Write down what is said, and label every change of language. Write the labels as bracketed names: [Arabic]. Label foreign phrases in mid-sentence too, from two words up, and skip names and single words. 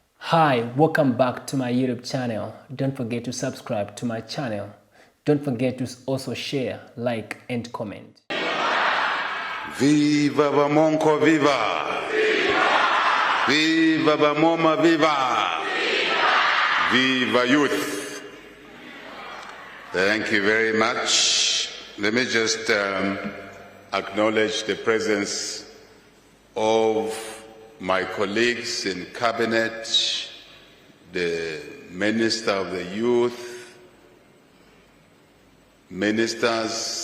[English] Hi, welcome back to my YouTube channel. Don't forget to subscribe to my channel. Don't forget to also share, like, and comment. Viva Bamonko, viva! Viva! Viva Bamoma, viva! Viva! Viva youth! Thank you very much. Let me just acknowledge the presence of my colleagues in cabinet, the Minister of the Youth, ministers